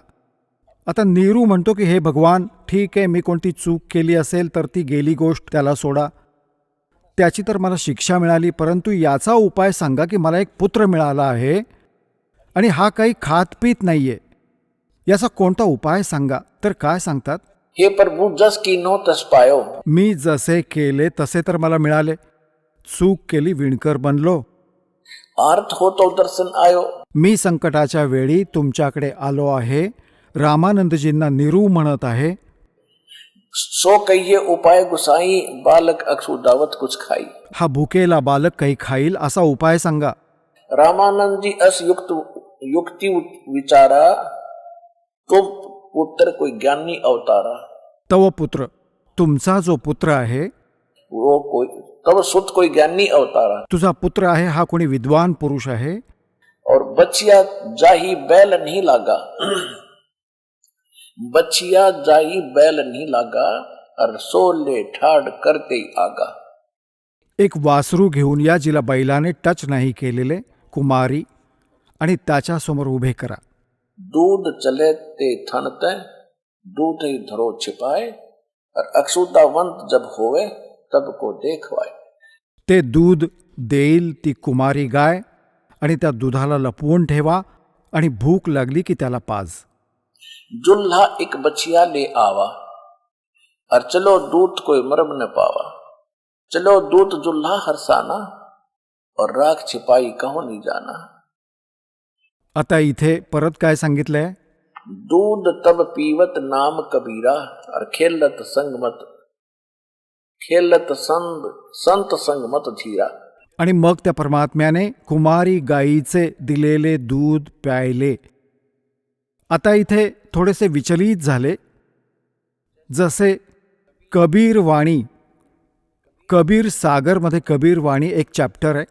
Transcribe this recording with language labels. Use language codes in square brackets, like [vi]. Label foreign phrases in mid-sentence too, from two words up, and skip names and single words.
[mr] आता नीरू म्हणतो की हे भगवान, ठीक आहे, मी कोणती चूक केली असेल तर ती गेली गोष्ट, त्याला सोडा, त्याची तर मला शिक्षा मिळाली, परंतु याचा उपाय सांगा की मला एक पुत्र मिळाला आहे आणि हा काही खातपीत नाहीये, याचा कोणता उपाय सांगा. तर काय सांगतात, [hi] हे प्रभु जस कीनो तस पायो. [mr] मी जसे केले तसे तर मला मिळाले, चूक केली विणकर बनलो. [hi] आर्थ हो तो दर्शन आयो. [mr] मी संकटाच्या वेळी तुमच्याकडे आलो आहे. रामानंदजींना नीरू म्हणत आहे, [hi] सो कहिए उपाय गुसाई, बालक अक्षुदावत कुछ खाई. [mr] हा भुकेला बालक काही खाईल असा उपाय सांगा. [hi] रामानंद जी अस युक्ति विचारा, तो पुत्र कोई ज्ञानी अवतारा. तव पुत्र, [mr] तुमचा जो पुत्र आहे, [hi] वो कोई तब सुत कोई ज्ञानी अवतारा. [mr] तुझा पुत्र आहे हा कोणी विद्वान पुरुष आहे. [hi] और बचिया जाही बैल नहीं लागा. बचिया जाही बैल नहीं लागा, और सोले ठाड करते ही आगा. [mr] एक वासरू घेऊन या जिला बैलाने टच नाही केलेले, कुमारी, आणि त्याच्यासमोर उभे करा. [hi] दूध चले ते थनते, दूध ही धरो छिपाए, और अक्षुदावंत जब होवे तब को देखवाए. [mr] ते दूध देईल ती कुमारी गाय, आणि त्या दुधाला लपवून ठेवा, आणि भूक लागली की त्याला पाज. [hi] जुल्हा एक बचिया ले आवा, और चलो दूत कोई मरम न पावा. चलो दूत जुल्हा हरसाना, और राख छिपाई कहो नहीं जाना. [mr] आता इथे परत काय सांगितलंय, [hi] दूध तब पीवत नाम कबीरा, और खेलत संत संग मत धीरा. [mr] आणि मग त्या परमात्म्याने कुमारी गायीचे दिलेले दूध प्यायले. आता इथे थोडेसे विचलित झाले. जसे कबीर वाणी, कबीर सागरमध्ये कबीर वाणी एक चॅप्टर आहे.